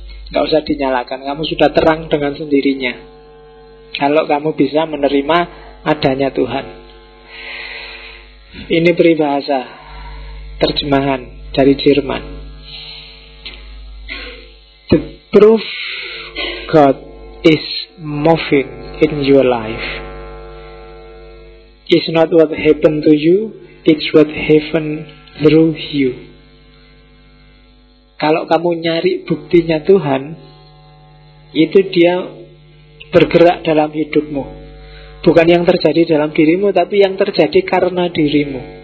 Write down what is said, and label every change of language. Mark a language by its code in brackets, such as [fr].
[id] Tidak usah dinyalakan, kamu sudah terang dengan sendirinya. Kalau kamu bisa menerima adanya Tuhan. Ini peribahasa terjemahan dari Jerman. [en] The proof God is moving in your life. It's not what happened to you, it's what happened through you. [id] Kalau kamu nyari buktinya Tuhan, itu dia bergerak dalam hidupmu. Bukan yang terjadi dalam dirimu, tapi yang terjadi karena dirimu.